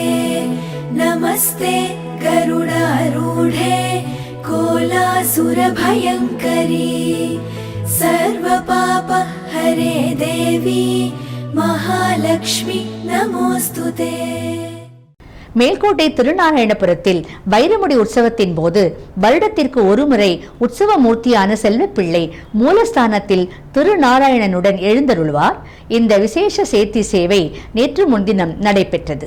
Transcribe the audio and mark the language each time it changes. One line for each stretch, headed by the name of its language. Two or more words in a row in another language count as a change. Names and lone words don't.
Sanskrit: नमस्ते गरुडारूढे कोलासुरभयङ्करी सर्वपाप हरे देवी महालक्ष्मी नमोस्तुते.
Tamil: மேல்கோட்டை திருநாராயணபுரத்தில் வைரமுடி உற்சவத்தின் போது வருடத்திற்கு ஒருமுறை உற்சவ மூர்த்தியான செல்வப்பிள்ளை மூலஸ்தானத்தில் திருநாராயணனுடன் எழுந்தருள்வார். இந்த விசேஷ சேர்த்தி சேவை நேற்று முன்தினம் நடைபெற்றது.